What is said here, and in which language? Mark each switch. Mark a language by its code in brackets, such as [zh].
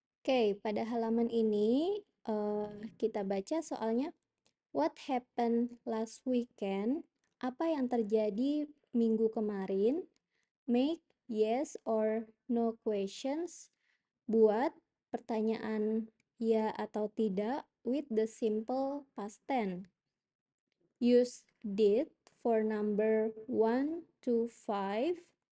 [id] Oke, pada halaman ini kita baca soalnya. [en] What happened last weekend? [id] Apa yang terjadi minggu kemarin? [en] Make yes or no questions. [id] Buat pertanyaan ya atau tidak [en] with the simple past tense. Use did for number 1 to 5.